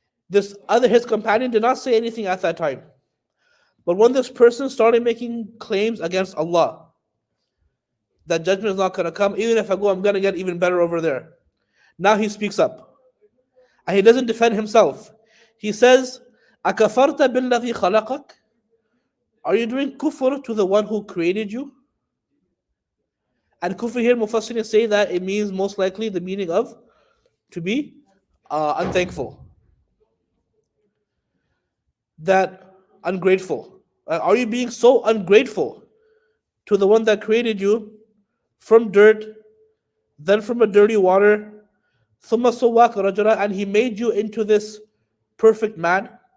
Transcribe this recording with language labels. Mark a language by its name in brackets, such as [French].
[English] His companion did not say anything at that time. But when this person started making claims against Allah, that judgment is not going to come, even if I go, I'm going to get even better over there. Now he speaks up. And he doesn't defend himself. He says, [Arabic] أَكَفَرْتَ بِالَّذِي خَلَقَكَ. [English] Are you doing kufr to the one who created you? And kufr here, Mufassirin say that it means most likely the meaning of to be unthankful. That ungrateful. Are you being so ungrateful to the one that created you from dirt, then from a dirty water, [Arabic] ثُمَّ سَوَّاكَ رَجُلًا, [English] and he made you into this perfect man?